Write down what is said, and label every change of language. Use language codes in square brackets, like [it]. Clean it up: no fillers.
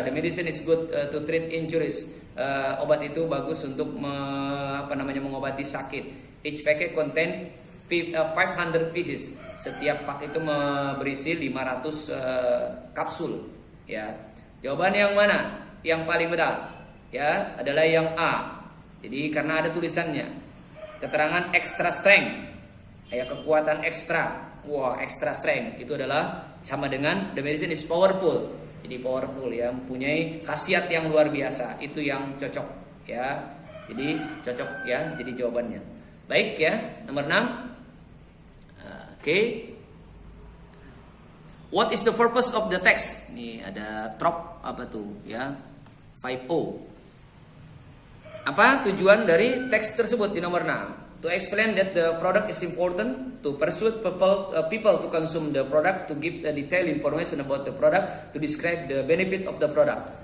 [en] The medicine is good to treat injuries. [id] Obat itu bagus untuk mengobati sakit. [en] Each packet contain 500 pieces. [id] Setiap pak itu berisi 500 kapsul. Ya. Jawaban yang mana? Yang paling benar, ya, adalah yang A. Jadi karena ada tulisannya, keterangan extra strength, ya, kekuatan ekstra. [en] Wah, extra strength [id] itu adalah sama dengan [en] the medicine is powerful. [id] Jadi powerful ya, mempunyai khasiat yang luar biasa. Itu yang cocok, ya. Jadi cocok ya, jadi jawabannya. Baik ya, nomor 6. Oke. [en] What is the purpose of the text? [id] Ini ada trop apa tuh ya? 5O. Apa tujuan dari teks tersebut di nomor 6? [en] To explain that the product is important, to persuade people to consume the product, to give the detailed information about the product, to describe the benefit of the product.